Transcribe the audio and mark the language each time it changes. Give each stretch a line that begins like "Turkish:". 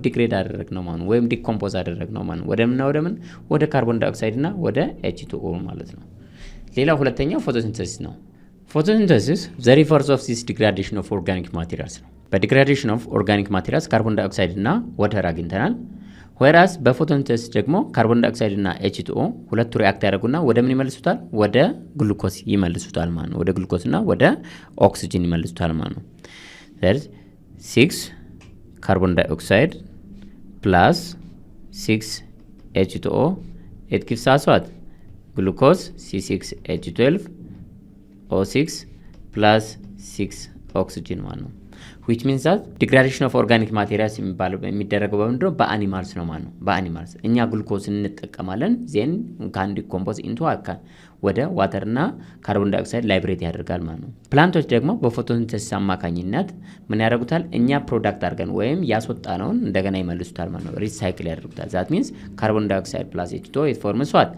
Amharic: ዲግሬድ አደረግነው ማለት ነው። ወይም ዲኮምፖዝ አደረግነው ማለት ነው። ወደ ካርቦን ዳይኦክሳይድ እና ወደ H2O ማለት ነው። ሌላው ሁለተኛው ፎቶሲንተሲስ ነው። ፎቶሲንተሲስ
English: the reverse of this degradation of organic materials
Amharic: ነው። በዲግራዴሽን ኦፍ ኦርጋኒክ ማቴሪያልስ ካርቦን ዳይኦክሳይድ እና ዋተር አግኝተናል። whereas በፎቶሲንተሲስ ደግሞ ካርቦን ዳይኦክሳይድ እና H2O ሁለቱ ሪአክት ያደርጉና ወደ ምን ይመልሱታል? ወደ ግሉኮስ ይመልሱታል ማለት ነው። ወደ ግሉኮስ እና ወደ ኦክሲጅን ይመልሱታል ማለት ነው። that 6 ካርቦን ዳይኦክሳይድ plus 6 H2O
English: it gives us what? ግሉኮስ C6H12O6 plus 6 oxygen
Amharic: ማለት ነው።
English: which means that degradation of organic materials
Amharic: የሚደረገው በምንድነው? በአኒማልስ ነው ማለት ነው። በአኒማልስ እኛ ግሉኮስ እንጠቀማለን
English: ዜን ካን ዲኮምፖዝ ኢንቱ
Amharic: አካል ወደ ዋተርና ካርቦን ዳይኦክሳይድ ላይብሬት ያደርጋል ማለት ነው። ፕላንቶች ደግሞ በፎቶሲንተሲስ አማካኝነት ምን ያደርጉታል? እኛ ፕሮዳክት አድርገን ወይም ያስወጣነውን እንደገና ይመልሱታል ማለት ነው። ሪሳይክል ያደርጉታል።
English: that means carbon dioxide plus H2O it forms what?